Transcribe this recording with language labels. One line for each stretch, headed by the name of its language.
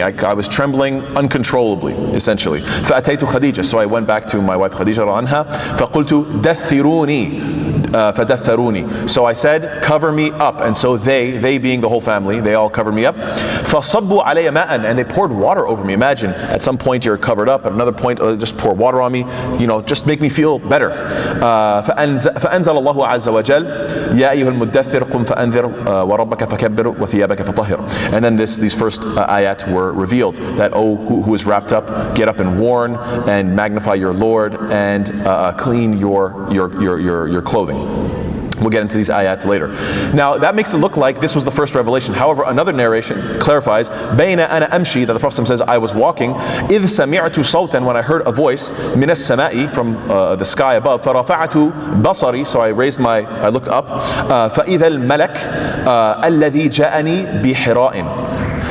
English: I was trembling uncontrollably, essentially.
Arabic: فَأَتَيْتُ خَدِيجَةَ,
English: so I went back to my wife Khadija
Arabic: عنها. فَقُلْتُ دَثِّرُونِي, فَدَثَّرُونِي.
English: So I said, cover me up. And so they being the whole family, they all covered me up.
Arabic: فَصَبُّوا عَلَيَّ مَاءً.
English: And they poured water over me. Imagine, at some point you're covered up, at another point just pour water on me, just make me feel better.
Arabic: فأنزل الله عز وجل يا أيها المدثر قم فأنذر وربك فكبر وثيابك فطهر.
English: And then these first ayat were revealed, that who is wrapped up, get up and warn and magnify your Lord and clean your clothing. We'll get into these ayat later. Now that makes it look like this was the first revelation. However, another narration clarifies,
Arabic: بَيْنَ أَنَا أَمْشِي,
English: that the Prophet says, I was walking,
Arabic: إِذْ سَمِعْتُ صَوْتًا,
English: when I heard a voice,
Arabic: مِنَ السَّمَاءِ,
English: from the sky above,
Arabic: فَرَفَعْتُ بَصَرِي,
English: so I looked up,
Arabic: فَإِذَا الْمَلَكْ الَّذِي جَاءَنِي بِحِرَاءٍ.